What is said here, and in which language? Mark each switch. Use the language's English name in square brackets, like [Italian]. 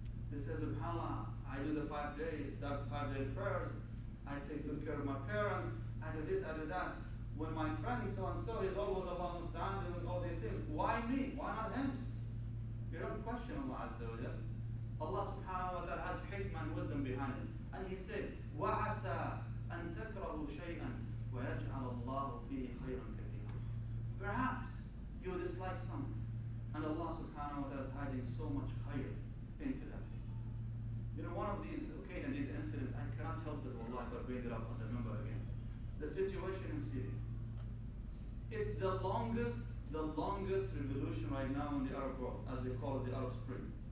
[English] They say, subhanAllah, I do the 5-day prayers, I take good care of my parents, I do this, I do that. When my friend so-and-so is always Allah musta'an doing all these things, why me? Why not him? You don't question Allah Azza wa Jal. Allah subhanahu wa ta'ala has hikmah and wisdom behind it. And He said, [Arabic] وَعَسَى أَن تَكْرَهُ شَيْئًا وَيَجْعَلَ اللَّهُ فِيهِ خَيْرًا كَثِيرًا. [English] Perhaps you dislike something, and Allah subhanahu wa ta'ala is hiding so much khayr into that. You know, one of these occasions, these incidents, I cannot help it, wallah, but bring it up and remember again. The situation in Syria. It's the longest revolution right now in the Arab world, as they call it, the Arab Spring.